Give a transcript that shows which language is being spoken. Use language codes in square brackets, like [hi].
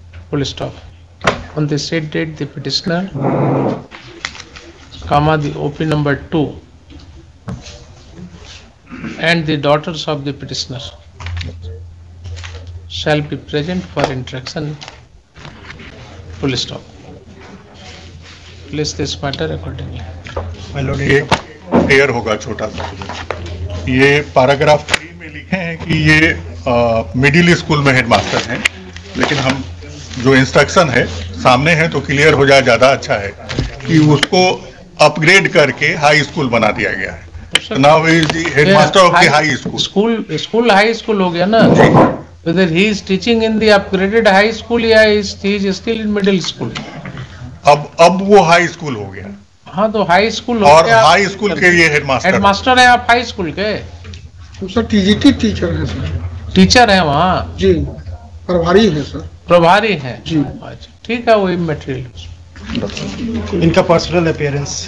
[en] Full stop. On the said date, the petitioner, the OP number 2 and the daughters of the petitioner shall be present for interaction. Full stop. Place this matter accordingly. My lord [hi] एक air होगा छोटा सा। ये paragraph 3 में लिखे हैं कि ये मिडिल स्कूल में हेडमास्टर हैं, लेकिन हम जो इंस्ट्रक्शन है सामने है तो क्लियर हो जाए, ज़्यादा अच्छा है कि उसको अपग्रेड करके हाई स्कूल बना दिया गया है। [en] Now is the headmaster of the high school. [hi] School high school हो गया ना। [en] Whether he is teaching in the upgraded high school [hi] या [en] he is still in middle school। [hi] अब वो हाई स्कूल हो गया। हाँ तो हाई स्कूल और हाई स्कूल के ये हेडमास्टर है आप हाई स्कूल के। सर टीजीटी टीचर है सर। टीचर है वहाँ जी, प्रभारी है सर। प्रभारी है जी। अच्छा ठीक है, वही मटेरियल। इनका पर्सनल अपीयरेंस,